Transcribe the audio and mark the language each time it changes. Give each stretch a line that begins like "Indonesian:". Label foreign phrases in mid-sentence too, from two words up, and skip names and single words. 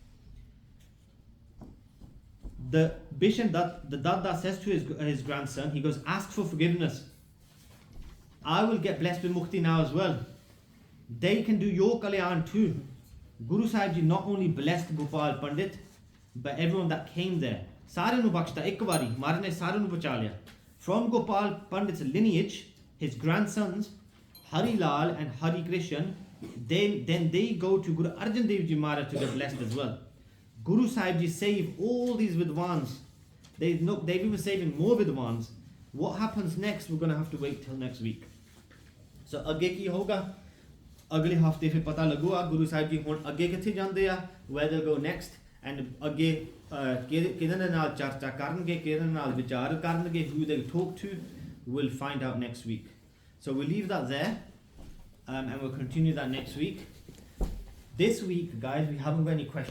English: The Bishan, the Dada says to his grandson, he goes, ask for forgiveness. I will get blessed with Mukti now as well. They can do your Kalyan too. Guru Sahib Ji not only blessed Gopal Pandit, but everyone that came there.
Punjabi: ਸਾਰੇ ਨੂੰ ਬਖ਼ਸ਼ਤਾ ਇੱਕ ਵਾਰੀ, ਮਹਾਰਾਜ ਨੇ ਸਾਰੇ ਨੂੰ ਬਚਾ ਲਿਆ.
English: From Gopal Pandit's lineage, his grandsons, Hari Lal and Hari Krishan, then they go to Guru Arjan Dev Ji Maharaj to get blessed as well. Guru Sahib Ji save all these Vidwans. They've even saving more Vidwans. What happens next, we're going to have to wait till next week.
Punjabi: So ਅੱਗੇ ਕੀ ਹੋਗਾ? ਅਗਲੇ ਹਫ਼ਤੇ ਫਿਰ ਪਤਾ ਲੱਗੂ ਗੁਰੂ ਸਾਹਿਬ ਜੀ ਹੋਣ ਅੱਗੇ ਕਿੱਥੇ ਜਾਂਦੇ ਆ,
English: where they'll go next,
Punjabi: and ਅੱਗੇ ਕਿਦੇ ਨਾਲ ਚਰਚਾ ਕਰਨਗੇ, ਕਿਦੇ ਨਾਲ ਵਿਚਾਰ ਕਰਨਗੇ,
English: who they'll talk to, we'll find out next week. So we'll leave that there, and we'll continue that next week. This week, guys, we haven't got any questions.